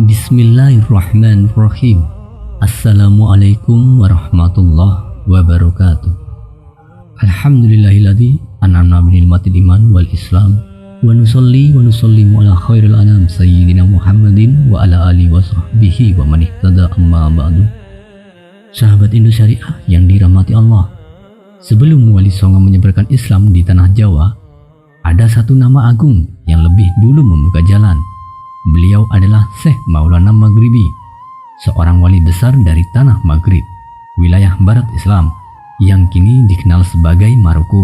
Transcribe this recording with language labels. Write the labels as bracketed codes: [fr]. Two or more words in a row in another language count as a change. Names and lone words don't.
[ar] بسم الله الرحمن الرحيم. السلام عليكم ورحمة الله وبركاته. الحمد لله الذي أنعمنا بنعمة الإيمان والإسلام ونصلي ونسلم على خير الأنام سيدنا محمد وعلى آله وصحبه ومن اهتدى أما بعد. [id] Sahabat Indo Syariah yang dirahmati Allah, sebelum Wali Songo menyebarkan Islam di tanah Jawa, ada satu nama agung yang lebih dulu membuka jalan. Beliau adalah Syekh Maulana Maghribi, seorang wali besar dari tanah Maghrib, wilayah barat Islam yang kini dikenal sebagai Maroko.